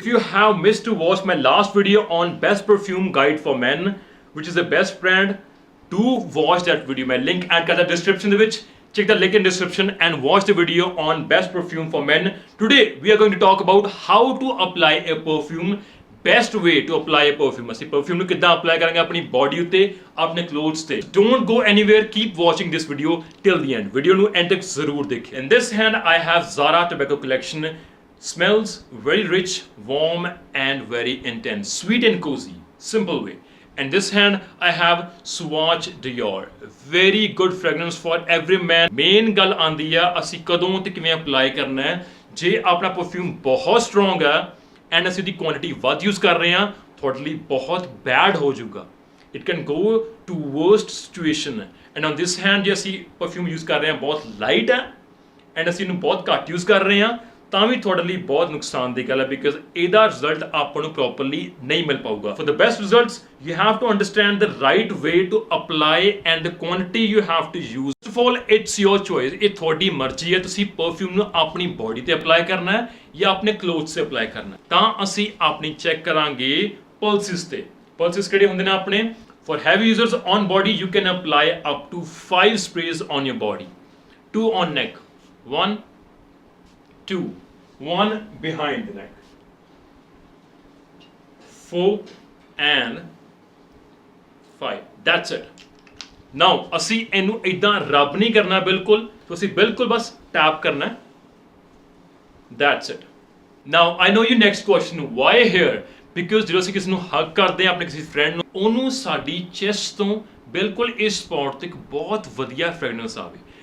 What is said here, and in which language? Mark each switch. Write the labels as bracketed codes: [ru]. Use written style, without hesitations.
[en] If you have missed to watch my last video on best perfume guide for men, which is the best brand, do watch that video. My link and the description [pa] de vich. [en] Check the link in description and watch the video on best perfume for men. Today we are going to talk about how to apply a perfume. Best way to apply a perfume. [pa] ਅਸੀਂ perfume ਨੂੰ ਕਿੱਦਾਂ apply ਕਰਾਂਗੇ ਆਪਣੀ body ਉੱਤੇ, ਆਪਣੇ clothes ਤੇ. [en] Don't go anywhere. Keep watching this video till the end. [pa] Video ਨੂੰ end ਤੱਕ ਜ਼ਰੂਰ ਦੇਖਿਓ. [en] In this hand I have Zara tobacco collection. Smells very rich, warm and very intense. Sweet and cozy. Simple way. And this hand I have Swatch Dior. Very good fragrance for every man. [pa] Main ਗੱਲ ਆਂਦੀ ਆ ਅਸੀਂ ਕਦੋਂ ਤੇ ਕਿਵੇਂ apply ਕਰਨਾ ਹੈ. ਜੇ ਆਪਣਾ perfume ਬਹੁਤ strong ਹੈ and ਅਸੀਂ ਦੀ quantity ਵੱਧ use ਕਰ ਰਹੇ ਹਾਂ ਤੁਹਾਡੇ ਲਈ ਬਹੁਤ bad ਹੋ ਜਾਊਗਾ. [en] It can go to worst situation. And on this hand [pa] ਜੇ ਅਸੀਂ perfume use ਕਰ ਰਹੇ ਹਾਂ ਬਹੁਤ light ਹੈ and ਅਸੀਂ ਇਹਨੂੰ ਬਹੁਤ ਘੱਟ use ਕਰ ਰਹੇ ਹਾਂ ਤਾਂ ਵੀ ਤੁਹਾਡੇ ਲਈ ਬਹੁਤ ਨੁਕਸਾਨ ਦੀ ਗੱਲ ਹੈ because ਇਹਦਾ result ਆਪਾਂ ਨੂੰ properly ਨਹੀਂ ਮਿਲ ਪਾਊਗਾ. [en] For the best results you have to understand the right way to apply and the quantity you have to use. First of all it's your choice. [pa] ਇਹ ਤੁਹਾਡੀ ਮਰਜ਼ੀ ਹੈ ਤੁਸੀਂ perfume ਨੂੰ ਆਪਣੀ body ਤੇ apply ਕਰਨਾ ਹੈ ਜਾਂ ਆਪਣੇ clothes ਤੇ apply ਕਰਨਾ ਹੈ. ਤਾਂ ਅਸੀਂ ਆਪਣੀ ਚੈੱਕ ਕਰਾਂਗੇ pulses ਤੇ. Pulses ਕਿਹੜੇ ਹੁੰਦੇ ਨੇ ਆਪਣੇ? [en] For heavy users on body you can apply up to 5 sprays on your body. 2 on neck. 1 2 1 behind the neck 4 and 5 that's it. [pa] now ਅਸੀਂ ਇਹਨੂੰ ਇਦਾਂ ਰਬ ਨਹੀਂ ਕਰਨਾ ਬਿਲਕੁਲ ਤੁਸੀਂ ਬਿਲਕੁਲ ਬਸ ਟੈਪ ਕਰਨਾ ਹੈ. [en] that's it. now I know your next question why here because [pa] ਜਦੋਂ ਅਸੀਂ ਕਿਸੇ ਨੂੰ ਹੱਗ ਕਰਦੇ ਹਾਂ ਆਪਣੇ ਕਿਸੇ ਫਰੈਂਡ ਨੂੰ ਉਹਨੂੰ ਸਾਡੀ ਚੈਸਟ ਤੋਂ ਬਿਲਕੁਲ ਇਸ ਸਪੌਟ ਤੱਕ ਬਹੁਤ ਵਧੀਆ ਫ੍ਰੈਗਰੈਂਸ ਆਵੇ.